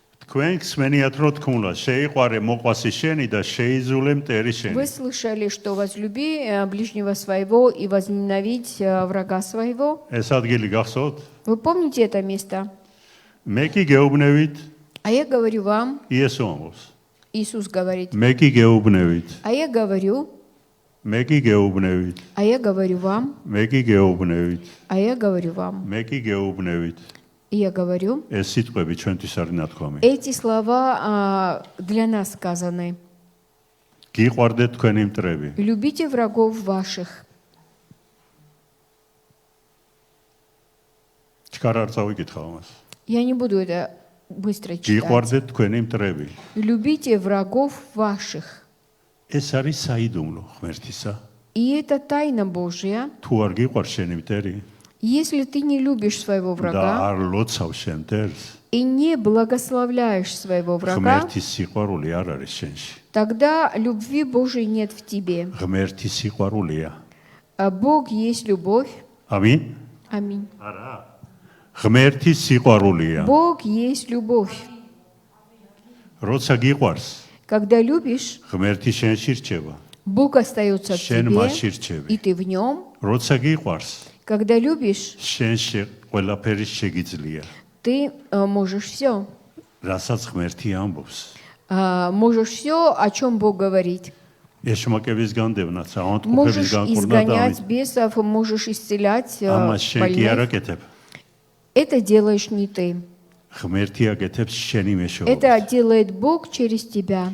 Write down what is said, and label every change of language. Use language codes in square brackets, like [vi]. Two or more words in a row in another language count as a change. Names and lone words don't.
[ka] თქვენ გსმენიათ რომ თქმულა შეიყვარე მოყვასი შენი და შეიზულე მტერი შენი. [ru] Вы слышали, что возлюби ближнего своего и возненавидь врага своего? [ka] ეს ადგილი გახსოვთ? [ru] Вы помните это место? [ka] მე კი გეუბნევით [ru] А я говорю вам, [ka] იესო ამბობს. [ru] Иисус говорит, [ka] მე კი გეუბნევით. [ru] а я говорю, [ka] მე კი გეუბნევით. [ru] а я говорю вам, [ka] მე კი გეუბნევით. [ru] а я говорю вам. [ka] მე კი გეუბნევით. [ru] И я говорю, [ka] ეს სიტყვები ჩვენთვის არის ნათქვამი. [ru] эти слова для нас сказаны. [ka] გიყვარდეთ თქვენი მტრები. [ru] Любите врагов ваших. [ka] ჩქარ არ წავიკითხავ ამას. [ru] Я не буду это быстро читать. [ka] გიყვარდეთ თქვენი მტრები. [ru] Любите врагов ваших. [ka] ეს არის საიდუმლო ღმერთისა. [ru] И это тайна Божья. [ka] თუ არ გიყვარს შენი მტერი [ru] Если ты не любишь своего [ka] და [ru] врага [ka] არ ლოცავ შენ მტერს, [ru] и не благословляешь своего врага, [ka] ღმერთის სიყვარული არ არის შენში. [ru] тогда любви Божьей нет в тебе. [ka] ღმერთის სიყვარულია. [ru] А Бог есть любовь. [ka] ამინ? [ru] Аминь. [ka] არა. ღმერთის სიყვარულია. [ru] Бог есть любовь. [ka] როცა გიყვარს, [ru] Когда любишь, [ka] ღმერთი შენში რჩება. [ru] Бог остается в [ka] შენ [ru] тебе, [ka] მასში რჩები. [ru] и ты в нем. [ka] როცა гиყვარს, [ru] Когда любишь, [ka] შენში ყველაფერი შეგიძლია. [ru] ты можешь все. [ka] რასაც ღმერთი ამბობს. [ru] Можешь все, о чем Бог говорит. [ka] ეშმაკების განდევნაც, ავანტყოფების [ru] Можешь [ka] განკურნა და [ru] изгонять бесов, можешь исцелять [ka] ამას შენ კი არ [ru] больных. [ka] აკეთებ. [ru] Это делаешь не ты. [ka] ღმერთი აკეთებს შენი მეშვეობით. [ru] Это делает Бог через тебя.